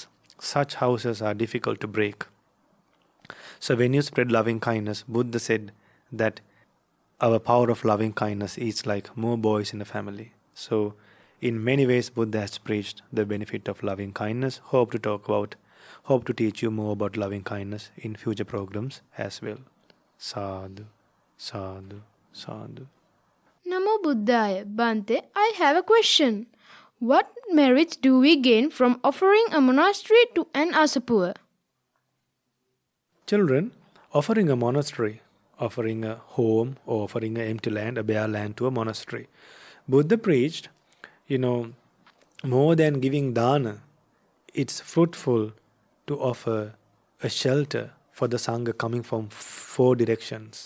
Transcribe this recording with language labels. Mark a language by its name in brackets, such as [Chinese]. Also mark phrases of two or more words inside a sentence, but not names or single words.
[English] Such houses are difficult to break. So when you spread loving kindness, Buddha said that our power of loving kindness is like more boys in a family. So in many ways, Buddha has preached the benefit of loving kindness. Hope to teach you more about loving kindness in future programs as well. [Pali] Sadhu, sadhu, sadhu. Namo Buddhaya Bhante. [English] I have a question. What merits do we gain from offering a monastery to an asapua? Children, offering a monastery, offering a home, or offering an empty land, a bare land to a monastery. Buddha preached, more than giving dana, it's fruitful to offer a shelter for the Sangha coming from four directions.